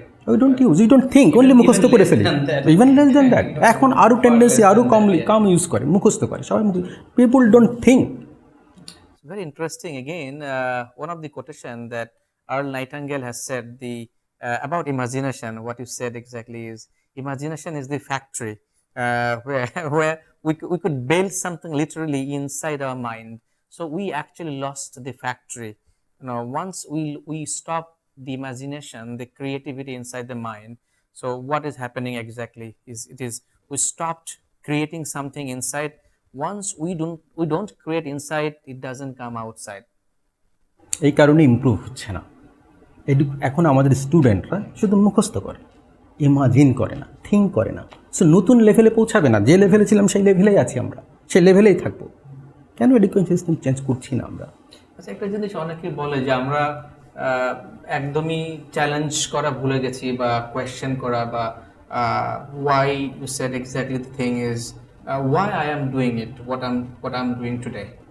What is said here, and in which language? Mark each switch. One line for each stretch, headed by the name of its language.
English: we don't think,
Bangla: only মুখস্থ করে ফেলি।
English: even less than that,
Bangla: এখন আরও টেন্ডেন্সি, আরও কম ইউজ করে, মুখস্থ করে সবাই।
English: People don't think. Very interesting. Again, one of the quotation that Earl Nightingale has said about imagination. What you said exactly is imagination is the factory where we could build something literally inside our mind. So we actually lost the factory. Once we stop the imagination, the creativity inside the mind. So what is happening exactly is we stopped creating something inside. Once we don't create inside, it doesn't come outside.
Bangla: এই কারণে improve হচ্ছে না। এখন আমাদের স্টুডেন্টরা শুধু মুখস্থ করে, ইমাজিন করে না, থিঙ্ক করে না। সো নতুন লেভেলে পৌঁছাবে না। যে লেভেলে ছিলাম সেই লেভেলেই আছি আমরা, সেই লেভেলেই থাকবো। কেন এডুকেশন সিস্টেম চেঞ্জ করছি না আমরা? আচ্ছা, একটা জিনিস অনেকেই বলে যে আমরা একদমই চ্যালেঞ্জ করা ভুলে গেছি বা কোয়েশ্চেন করা, বা
English: Why you said exactly the thing is why I am doing it, what I am doing today.